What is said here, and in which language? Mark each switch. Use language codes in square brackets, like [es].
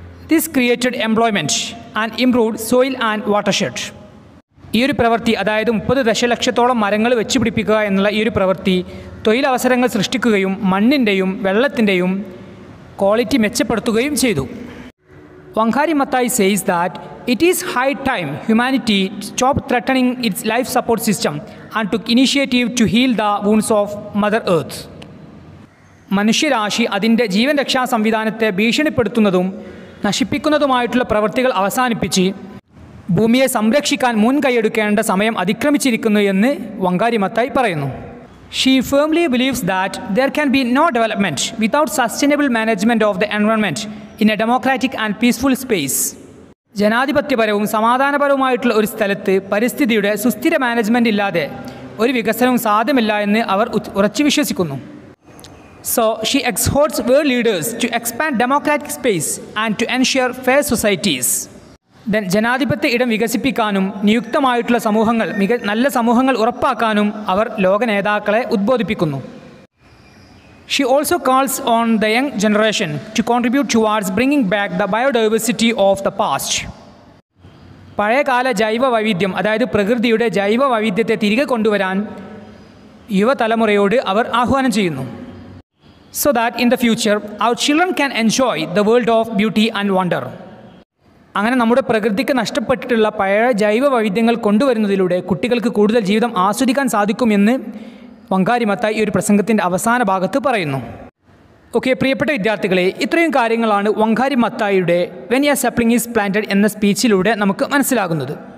[en] This created employment and improved soil and watershed. [ml] ഈ ഒരു പ്രവൃത്തി, അതായത് 30 ദശലക്ഷത്തോളം മരങ്ങൾ വെച്ചുപിടിപ്പിക്കുക എന്നുള്ള ഈ ഒരു പ്രവൃത്തി തൊഴിലവസരങ്ങൾ സൃഷ്ടിക്കുകയും മണ്ണിൻ്റെയും വെള്ളത്തിൻ്റെയും ക്വാളിറ്റി മെച്ചപ്പെടുത്തുകയും ചെയ്തു. [en] Wangari Maathai says that it is high time humanity stopped threatening its life support system and took initiative to heal the wounds of Mother Earth. [ml] മനുഷ്യരാശി അതിൻ്റെ ജീവൻ രക്ഷാ സംവിധാനത്തെ ഭീഷണിപ്പെടുത്തുന്നതും നശിപ്പിക്കുന്നതുമായിട്ടുള്ള പ്രവൃത്തികൾ അവസാനിപ്പിച്ച് ഭൂമിയെ സംരക്ഷിക്കാൻ മുൻകൈയെടുക്കേണ്ട സമയം അതിക്രമിച്ചിരിക്കുന്നു എന്ന് വങ്കാരി മത്തായി പറയുന്നു. [en] She firmly believes that there can be no development without sustainable management of the environment in a democratic and peaceful space. [ml] ജനാധിപത്യപരവും സമാധാനപരവുമായിട്ടുള്ള ഒരു സ്ഥലത്ത് പരിസ്ഥിതിയുടെ സുസ്ഥിര മാനേജ്മെൻറ്റ് ഇല്ലാതെ ഒരു വികസനവും സാധ്യമല്ല എന്ന് അവർ ഉറച്ചു വിശ്വസിക്കുന്നു. [en] So she exhorts world leaders to expand democratic space and to ensure fair societies. [ml] ജനാധിപത്യ ഇടം വികസിപ്പിക്കാനും നിയുക്തമായിട്ടുള്ള സമൂഹങ്ങൾ, നല്ല സമൂഹങ്ങൾ ഉറപ്പാക്കാനും അവർ ലോക നേതാക്കളെ ഉദ്ബോധിപ്പിക്കുന്നു. [en] She also calls on the young generation to contribute towards bringing back the biodiversity of the past. [ml] പഴയകാല ജൈവ വൈവിധ്യം, അതായത് പ്രകൃതിയുടെ ജൈവ വൈവിധ്യത്തെ തിരികെ കൊണ്ടുവരാൻ യുവതലമുറയോട് അവർ ആഹ്വാനം ചെയ്യുന്നു. [en] So that in the future our children can enjoy the world of beauty and wonder. [ml] അങ്ങനെ നമ്മുടെ പ്രകൃതിക്ക് നഷ്ടപ്പെട്ടിട്ടുള്ള പഴയ ജൈവ വൈവിധ്യങ്ങൾ കൊണ്ടുവരുന്നതിലൂടെ കുട്ടികൾക്ക് കൂടുതൽ ജീവിതം ആസ്വദിക്കാൻ സാധിക്കുമെന്ന് വങ്കാരി മത്തായി ഈ ഒരു പ്രസംഗത്തിൻ്റെ അവസാന ഭാഗത്ത് പറയുന്നു. ഓക്കെ, പ്രിയപ്പെട്ട വിദ്യാർത്ഥികളെ, ഇത്രയും കാര്യങ്ങളാണ് വങ്കാരി മത്തായിയുടെ വെൻ എ സപ്ലിംഗ് ഈസ് പ്ലാന്റഡ് എന്ന സ്പീച്ചിലൂടെ നമുക്ക് മനസ്സിലാകുന്നത്.